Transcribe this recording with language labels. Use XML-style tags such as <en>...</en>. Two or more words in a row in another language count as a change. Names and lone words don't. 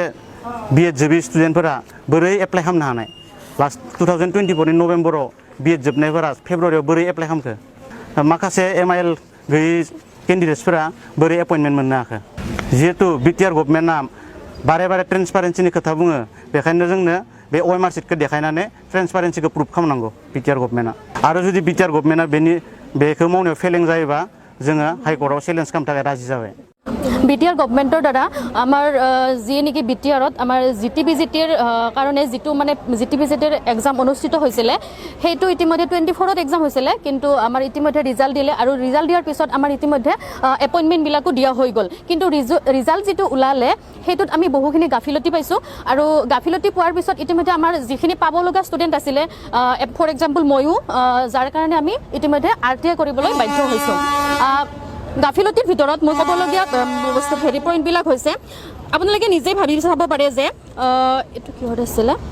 <brx>बिएड जोबि स्टुडेन्टफोरा बोरै एप्लाइ खालामनो हानाय लास्ट 2024 नि नभेम्बराव बिएड जोबनायफोरा फेब्रुवारियाव बोरै एप्लाइ खालामखो माखासे MIL गैयै केन्डिडेट्सफोरा बोरै एपइन्टमेन्ट मोननो हाखो जिहेतु बिटिआर गभर्नमेन्टआ बारे बारे ट्रेन्सपारेन्सिनि खोथा बुङो बेखायनो जोंनो बे OMR सिटखौ देखायनानै ट्रेन्सपारेन्सिखौ प्रुभ खालामनांगौ बिटिआर गभर्नमेन्टआ आरो जुदि बिटिआर गभर्नमेन्टआ बेखौ मावनायाव फेलें जायोबा जोङो हाइकर्टआव चेलेन्ज खालामनो थाखाय राजि जाबाय</brx> <as>বিটিআৰ গভৰ্নমেণ্টৰ দ্বাৰা আমাৰ যি নেকি বিটিআৰত আমাৰ জিটিবিজিটিৰ কাৰণে যিটো মানে জিটিবিজিটিৰ এক্সাম অনুষ্ঠিত হৈছিলে সেইটো ইতিমধ্যে 24ত এক্সাম হৈছিলে কিন্তু আমাৰ ইতিমধ্যে ৰিজাল্ট দিলে আৰু ৰিজাল্ট দিয়াৰ পিছত আমাৰ ইতিমধ্যে এপইণ্টমেণ্টবিলাকো দিয়া হৈ গ'ল কিন্তু ৰিজাল্ট যিটো ওলালে সেইটোত আমি বহুখিনি গাফিলতি পাইছোঁ আৰু গাফিলতি পোৱাৰ পিছত ইতিমধ্যে আমাৰ যিখিনি পাব লগা ষ্টুডেণ্ট আছিলে</as> <en>for example</en> <as>ময়ো যাৰ কাৰণে আমি ইতিমধ্যে আৰটিআই কৰিবলৈ বাধ্য হৈছোঁ গাফিলতিৰ ভিতৰত মই ক'বলগীয়া হেৰি পইণ্টবিলাক হৈছে আপোনালোকে নিজেই ভাবি চাব পাৰে যে এইটো কিহত আছিলে</as>